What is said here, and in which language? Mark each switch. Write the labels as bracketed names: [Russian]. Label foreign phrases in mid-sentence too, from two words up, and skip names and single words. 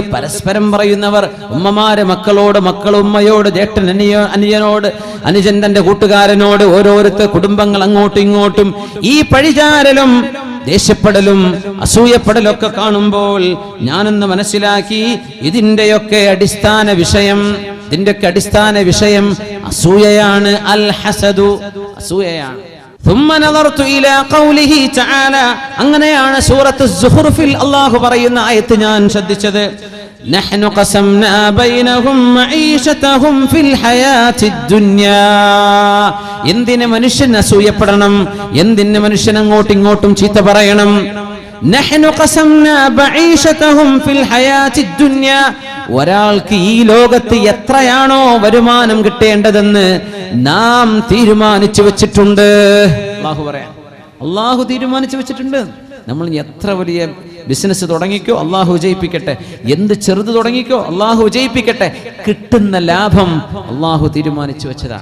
[Malayalam] പരസ്പരം പറയുന്നവർ, ഉമ്മമാര് മക്കളോട്, മക്കൾ ഉമ്മയോട്, ജേഷ്ഠൻ അനുജനോട്, അനുജൻ തന്റെ കൂട്ടുകാരനോട്, ഓരോരുത്തർ കുടുംബങ്ങൾ അങ്ങോട്ടും ഇങ്ങോട്ടും ഈ പഴിചാരലും ദേഷ്യപ്പെടലും അസൂയപ്പെടലൊക്കെ കാണുമ്പോൾ ഞാനൊന്ന് മനസ്സിലാക്കി, ഇതിന്റെയൊക്കെ അടിസ്ഥാന വിഷയം അസൂയയാണ്. [Arabic] الحسد, [Malayalam] അസൂയയാണ്. [Arabic] ثم نظرت الى قوله تعالى, [Malayalam] അങ്ങനെയാണ് സൂറത്ത് സുഹ്റുഫിൽ അല്ലാഹു പറയുന്ന ആയത്ത് ഞാൻ ശ്രദ്ധിച്ചത്. [Arabic] نحن قسمنا بينهم معيشتهم في الحياة الدنيا. [Malayalam] എന്തിനെ മനുഷ്യൻ അസൂയപ്പെടണം? എന്തിനെ മനുഷ്യൻ അങ്ങോട്ടും ഇങ്ങോട്ടും ചീത്ത പറയണം? [Arabic] نحن قسمنا معيشتهم في الحياة الدنيا. [Malayalam] ഒരാൾക്ക് ഈ ലോകത്ത് എത്രയാണോ വരുമാനം കിട്ടേണ്ടതെന്ന് നാം തീരുമാനിച്ചു വെച്ചിട്ടുണ്ട്. അല്ലാഹു പറയാം, അല്ലാഹു തീരുമാനിച്ചു വെച്ചിട്ടുണ്ട്. നമ്മൾ എത്ര വലിയ ബിസിനസ് തുടങ്ങിക്കോ, അള്ളാഹു വിജയിപ്പിക്കട്ടെ. എന്ത് ചെറുത് തുടങ്ങിക്കോ, അള്ളാഹു വിജയിപ്പിക്കട്ടെ. കിട്ടുന്ന ലാഭം അള്ളാഹു തീരുമാനിച്ചു വെച്ചതാണ്.